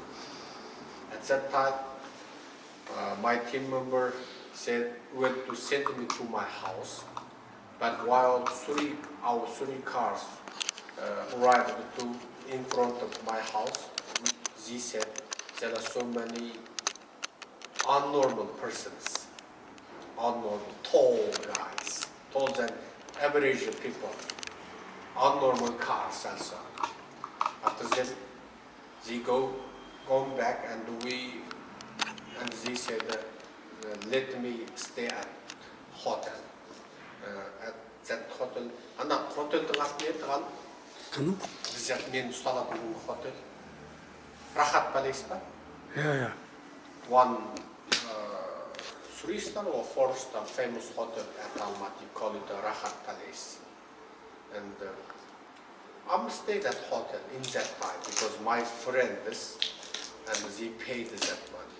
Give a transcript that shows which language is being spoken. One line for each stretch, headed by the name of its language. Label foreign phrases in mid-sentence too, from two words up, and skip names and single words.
English: At that time, my team member went to send me to my house, but while our three cars arrived in front of my house, they said there are so many abnormal persons, abnormal, tall guys, taller than average people, abnormal cars and so on. After that, they gone back and they said let me stay at hotel. At that hotel,
Kazakh: ана hotelдің аты не еді? Кім? Бекзат мен ұсталатын hotel. Рахат Palace ба?
English: Yeah. One 3-star or 4-star famous hotel at Almaty, call it the Rahat Palace. And I'm stayed at hotel in that time because my friends and they paid that money.